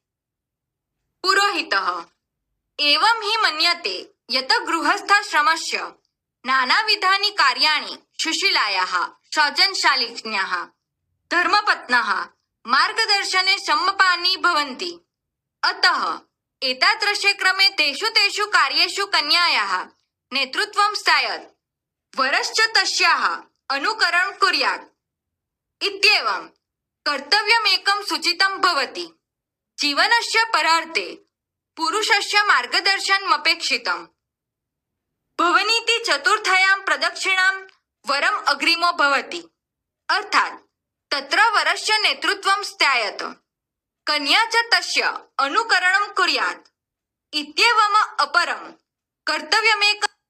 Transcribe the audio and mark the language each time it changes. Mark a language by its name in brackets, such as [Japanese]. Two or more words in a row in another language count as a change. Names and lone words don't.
[Sanskrit] પુરોહિતઃ એવં હિ મન્યતે યત ગૃહસ્થાશ્રમસ્ય નાનાવિધાની કાર્યાણિ સુશીલાયાઃ સ્વજનશાલિન્યાઃ ધર્મપત્નઃ માર્ગદર્શને સંમપાની ભવન્તિ. અતઃ એતાદૃશે ક્રમે તેષુ તેષુ કાર્યેષુ કન્યાયાઃ નેતૃત્વં સ્થાયત વરશ્ચ તસ્યાઃ अनुकरणं कुर्यात् इत्येवं कर्तव्यमेकं सूचितं भवति। जीवनस्य परार्थे पुरुषस्य मार्गदर्शनमपेक्षितम्। भवनीति चतुर्थायां प्रदक्षिणां वरम् अग्रिमो भवति, अर्थात् तत्र वरस्य नेतृत्वं स्यात्, कन्या च तस्य अनुकरणं कुर्यात् इत्येवम् अपरं कर्तव्यमेकं